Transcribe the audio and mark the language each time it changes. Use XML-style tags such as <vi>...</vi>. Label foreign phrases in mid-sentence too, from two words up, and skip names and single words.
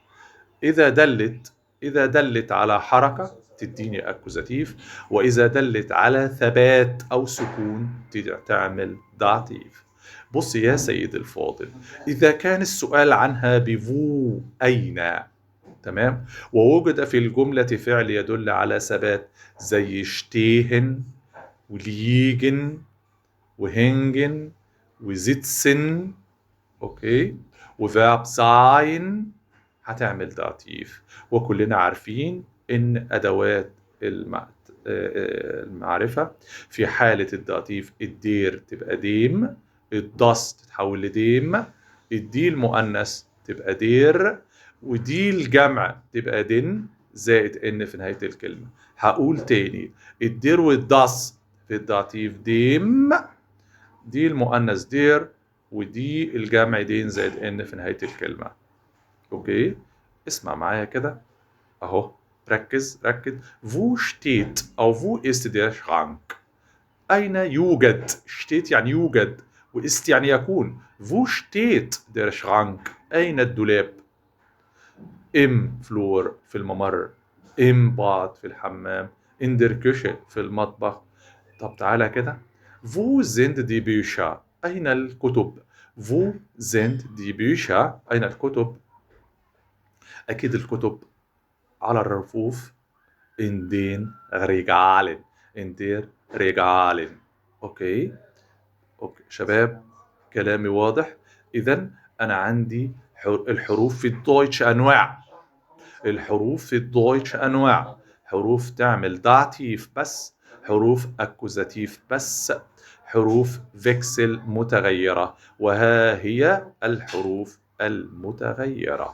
<ar>إذا دلت على حركة تديني أكوزاتيف، وإذا دلت على ثبات أو سكون تعمل داتيف. بص يا سيد الفاضل، إذا كان السؤال عنها بفو أين، تمام، ووجد في الجملة فعل يدل على ثبات زي stehen وliegen وhängen وsitzen، اوكي، وverb sein، هتعمل داتيف. وكلنا عارفين ان ادوات المعرفة في حالة الداتيف الدير تبقى ديم، الداس تتحول لديم، الدي المؤنث تبقى دير، ودي الجمع تبقى دن زائد ان في نهاية الكلمة. هقول تاني، الدير والداس في الداتيف ديم، دي المؤنث دير، ودي الجمع دين زائد ان في نهاية الكلمة. اوكي، اسمع معايا كده اهو، ركز.</ar> <de>wo steht او wo ist der Schrank؟</de> <ar>اين يوجد؟ steht يعني يوجد، وist يعني يكون.</ar> <de>wo steht der Schrank؟</de> <ar>اين الدولاب؟</ar> <de>im Flur</de> <ar>في الممر،</ar> <de>im Bad</de> <ar>في الحمام،</ar> <de>in der Küche</de> <ar>في المطبخ. طب تعالى كده،</ar> <de>wo sind die Bücher؟</de> <ar>أين الكتب؟</ar> <de>wo sind die Bücher؟</de> <ar>أين الكتب؟ أكيد الكتب على الرفوف،</ar> <de>in den Regalen، in der Regalen.</de> <ar>أوكي شباب، كلامي واضح؟ إذا أنا عندي الحروف في الدويتش أنواع. الحروف في الدويتش أنواع، حروف تعمل داتيف بس، حروف أكوزاتيف بس، حروف فيكسل متغيرة، وها هي الحروف المتغيرة.</ar>